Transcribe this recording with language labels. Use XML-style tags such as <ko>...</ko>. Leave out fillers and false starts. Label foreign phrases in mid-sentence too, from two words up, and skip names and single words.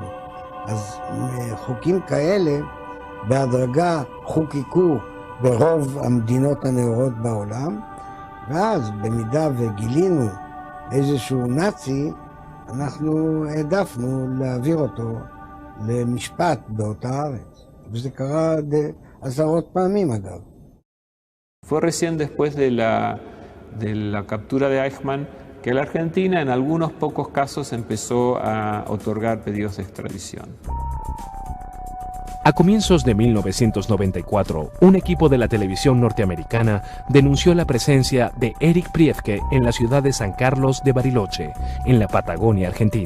<he>אז חוקים כאלה בהדרגה חוקקו ברוב המדינות הנאורות בעולם, ואז במידה וגילינו איזשהו נאצי, אנחנו העדפנו להעביר אותו למשפט באותה הארץ. וזה קרה עשרות פעמים אגב.</he> <es>Fue recién después de la captura de Eichmann que la Argentina en algunos pocos casos empezó a otorgar pedidos de extradición. A comienzos de 1994, un equipo de la televisión norteamericana denunció la presencia de Erich Priebke en la ciudad de San Carlos de Bariloche, en la Patagonia Argentina.</es>